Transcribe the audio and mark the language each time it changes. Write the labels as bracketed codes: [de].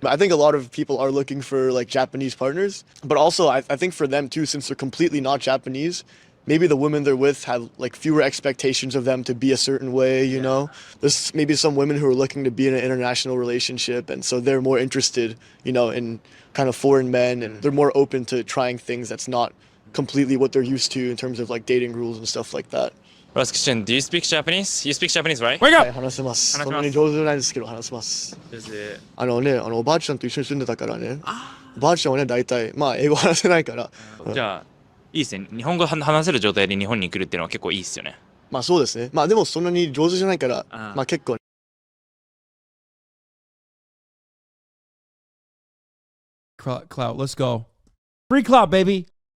[en] I think a lot of people are looking for like Japanese partners, but also I think for them too, since they're completely not Japanese, maybe the women they're with have like fewer expectations of them to be a certain way, There's maybe some women who are looking to be in an international relationship, and so they're more interested, in kind of foreign men, and they're more open to trying things that's not completely what they're used to in terms of like dating rules and stuff like that. Last question. Do you speak Japanese? You speak Japanese, right? Wake [ja] はい、 [en] up! [ja] 話せます。話せます。そんなに上手じゃないですけど話せます。おばあちゃんと一緒に住んでたからね。おばあちゃんはね、大体、英語話せないから。じゃあ、いいですね。日本語話せる状態で日本に来るっていうのは結構いいですよね。そうですね。でもそんなに上手じゃないから、結構。 [en] Clout, let's go. Free clout, baby.